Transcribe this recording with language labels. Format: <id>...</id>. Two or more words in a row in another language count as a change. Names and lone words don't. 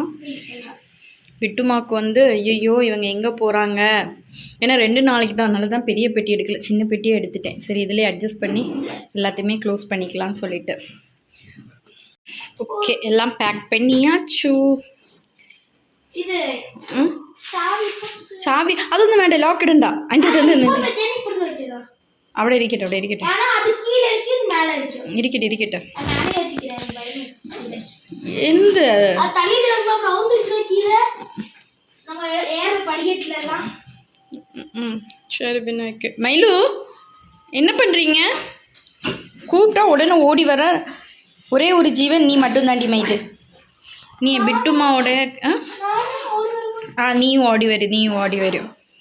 <ta>விட்டுமாக்கு வந்து ஐயோ இவங்க எங்கே போகிறாங்க, ஏன்னா 2 நாளைக்கு தான், அதனால தான் பெரிய பெட்டி எடுக்கல, சின்ன பெட்டியே எடுத்துட்டேன். சரி, இதிலே அட்ஜஸ்ட் பண்ணி எல்லாத்தையுமே க்ளோஸ் பண்ணிக்கலாம்னு சொல்லிட்டு. ஓகே, எல்லாம் பேக் பண்ணியாச்சு. இது சாவி</ta> <ml>അതൊന്നും വേണ്ട, ലോക്ക് ഇടണ്ട. അതിൻ്റെ അവിടെ ഇരിക്കട്ടെ, അവിടെ ഇരിക്കട്ടെ, ഇരിക്കട്ടെ ഇരിക്കട്ടെ.</ml> <ta>എന്ത് சரி பின்ன ஓகே. மயிலு என்ன பண்ணுறீங்க? கூப்பிட்டா உடனே ஓடி வர ஒரே ஒரு ஜீவன் நீ மட்டும் தாண்டி மயிலு. நீ பிட்டுமாவோட நீயும் ஓடி வரும்.</ta>